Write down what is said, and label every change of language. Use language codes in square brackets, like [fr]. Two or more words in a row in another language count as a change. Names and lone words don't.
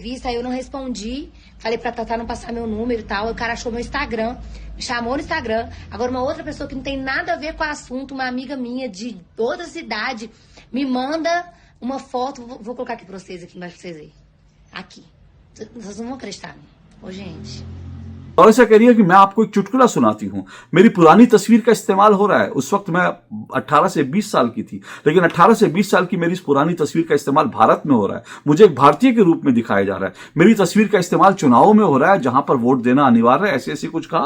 [pt] Aí eu não respondi, falei pra Tatá não passar meu número e tal. Aí o cara achou meu Instagram, me chamou no Instagram. Agora uma outra pessoa que não tem nada a ver com o assunto, uma amiga minha de outra cidade, me manda uma foto. Vou colocar aqui pra vocês, aqui embaixo pra vocês verem. Aqui. Vocês não vão acreditar. Ô, gente. [hi] और ऐसा कह रही है कि मैं आपको एक चुटकुला सुनाती हूं, मेरी पुरानी तस्वीर का इस्तेमाल हो रहा है। उस वक्त मैं 18 से 20 साल की थी, लेकिन 18 से 20 साल की मेरी इस पुरानी तस्वीर का इस्तेमाल भारत में हो रहा है, मुझे एक भारतीय के रूप में दिखाया जा रहा है। मेरी तस्वीर का इस्तेमाल चुनावों में हो रहा है जहां पर वोट देना अनिवार्य है, ऐसे ऐसे कुछ कहा।